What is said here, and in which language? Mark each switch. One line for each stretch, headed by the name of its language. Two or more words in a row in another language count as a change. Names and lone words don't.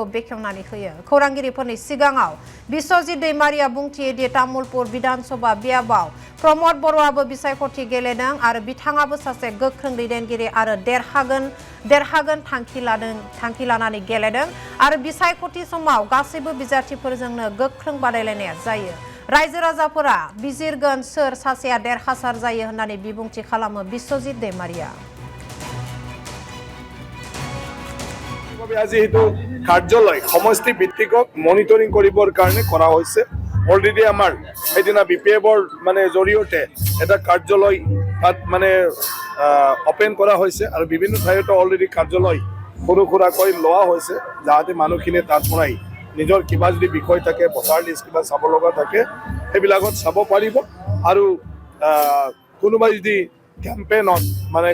Bodo: बेखेवनानै होयो खौरांगिरिफोरनि सिगाङाव बिश्वजित दैमारिया बुंथियो दि तामुलपुर विधानसभा बियाबाव प्रमद बर'आबो बिसायख'थि गेलेदों आरो बिथाङाबो सासे गोख्रों दैदेनगिरि आरो देरहागोन थांखि लानानै गेलेदों आरो बिसायख'थि समाव गासैबो बिजाथिफोरजोंनो गोख्रों बादायलायनाया जायो रायजो राजाफोरा बिजिरगोन सोर सासेया देरहासार जायो होननानै बिबुंथि खालामो बिश्वजित दैमारिया
Assamese: আজি হেতু কাৰ্যালয় সমষ্টি ভিত্তিক মনিটৰিং কৰিবৰ কাৰণে কৰা হৈছে অলৰেডি আমাৰ সেইদিনা বিপিএফৰ মানে জৰিয়তে এটা কাৰ্যালয় তাত মানে ওপেন কৰা হৈছে আৰু বিভিন্ন ঠাইত অলৰেডি কাৰ্যালয় সৰু সুৰাকৈ লোৱা হৈছে যাতে মানুহখিনি তাত পৰাই নিজৰ কিবা যদি বিষয় থাকে
English: voter list
Assamese: কিবা চাব লগা থাকে সেইবিলাকত চাব পাৰিব আৰু কোনোবাই যদি কেম্পেইনত মানে